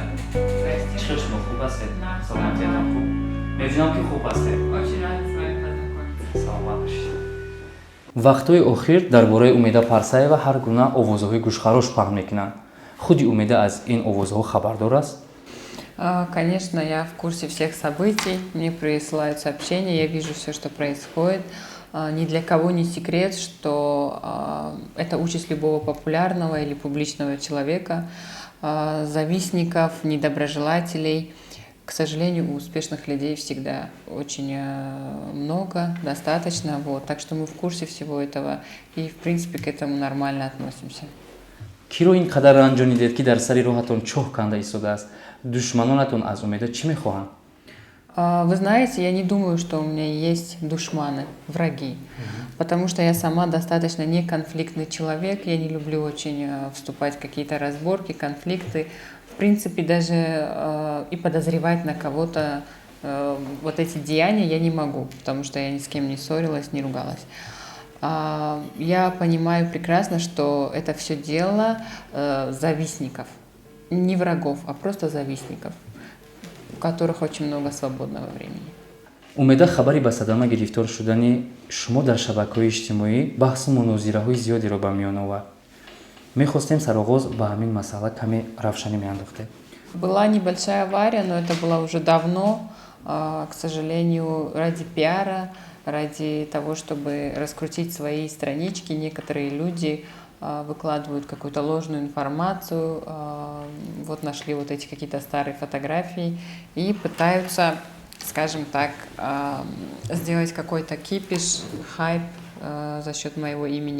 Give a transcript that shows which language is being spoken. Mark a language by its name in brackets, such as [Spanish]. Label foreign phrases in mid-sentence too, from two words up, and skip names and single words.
[Tajik] Чӣ шумо хуб ҳастед? Саломатиятон хуб? Мебинам ки хуб ҳастед. Саломат бошед. вақтҳои охир дар бораи Умеда Парсаева ҳар гуна овозҳои гӯшхарош паҳн мекунанд. худи Умеда аз ин овозҳо хабардор аст? [Russian] Конечно, я в курсе всех событий, мне присылают сообщения, я вижу все, что происходит. Ни для кого не секрет, что это участь любого популярного или публичного человека, завистников, недоброжелателей. К сожалению, у успешных людей всегда очень много, достаточно. Вот. Так что мы в курсе всего этого и, в принципе, к этому нормально относимся. [Tajik] киро ин қадар ранҷонидед ки дар сари роҳатон чоҳ канда истодааст? Душманонатон аз Умеда чӣ мехоҳанд? [Russian] Вы знаете, я не думаю, что у меня есть душманы, враги, потому что я сама достаточно неконфликтный человек, я не люблю очень вступать в какие-то разборки, конфликты, в принципе, даже и подозревать на кого-то вот эти деяния я не могу, потому что я ни с кем не ссорилась, не ругалась. Я понимаю прекрасно, что это все дело завистников, не врагов, а просто завистников, у которых очень много свободного времени. [Tajik] Умеда хабари ба садама гирифтор шудани шумо дар шабакаҳои иҷтимоӣ баҳсу мунозираҳои зиёдеро ба миён овард. Мехостем сароғоз ба ҳамин масъала каме равшанӣ меандохтем. [Russian] Была небольшая авария, но это было уже давно, к сожалению, ради пиара, ради того, чтобы раскрутить свои странички. Некоторые люди выкладывают какую-то ложную информацию, вот нашли вот эти какие-то старые фотографии и пытаются, скажем так, сделать какой-то кипиш, хайп за счет моего имени.